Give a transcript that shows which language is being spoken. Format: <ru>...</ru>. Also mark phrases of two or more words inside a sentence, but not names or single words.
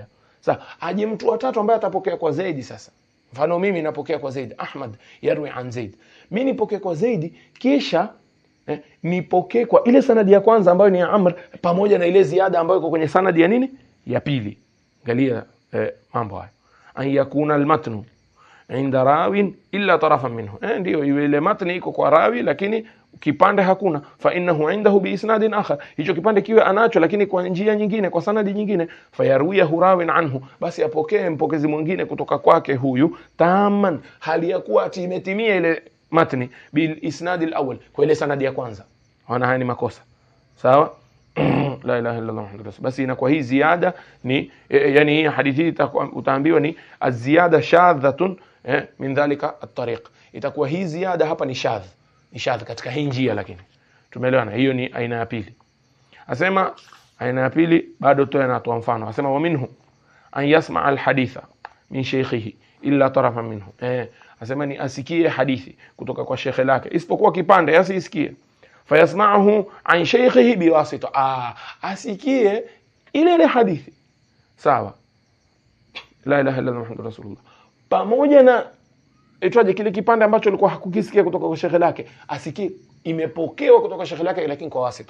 <sw>Sasa aje mtu wa tatu ambaye atapokea kwa Zaid. Sasa mfano mimi napokea kwa Zaid,</sw> <ar>أحمد يروي عن زيد,</ar> <sw>mimi nipokee kwa Zaid, kisha nipokee kwa ile sanadi ya kwanza ambayo ni ya Amr pamoja na ile ziada ambayo iko kwenye sanadi ya nini? Ya pili. Angalia mambo haya,</sw> <ar>أن يكون المتن عند راو إلا طرفا منه,</ar> <sw>ndio ile matni iko kwa rawi lakini kipande hakuna,</sw> <ar>فإنه عنده بإسناد آخر,</ar> <sw>hicho kipande kiwe anacho lakini kwa njia nyingine, kwa sanadi nyingine,</sw> <ar>فيرويه راو عنه,</ar> <sw>basi apokee mpokezi mwingine kutoka kwake huyu, tamman, hali ya kuwa imetimia ile matni,</sw> <ar>بالإسناد الأول,</ar> <sw>kwa ile sanadi ya kwanza. Wana haya ni makosa, sawa?</sw> <ar>لا إله إلا الله محمد رسول.</ar> <sw>Basi inakuwa hii ziada ni yani hii hadithi utaambiwa ni</sw> <ar>الزيادة شاذة من ذلك الطريق,</ar> <sw>itakuwa hii ziada hapa ni shadh, ni shadh katika hii njia, lakini tumeelewana. Hiyo ni aina ya pili. Asema aina ya pili bado tu anatoa mfano, asema</sw> <ar>ومنه أن يسمع الحديث من شيخه إلا طرفا منه,</ar> <sw>asema ni asikie hadithi kutoka kwa shekhe lake isipokuwa kipande, asisikie.</sw> <ar>فيسمعه عن شيخه بواسطة,</ar> <sw>asikie ile hadithi, sawa.</sw> <ar>لا إله إلا الله محمد رسول الله,</ar> <sw>pamoja na itwaje kile kipande ambacho alikuwa hakukisikia kutoka kwa shekhe lake, asikie imepokewa kutoka kwa shekhe lake lakini kwa wasita.</sw>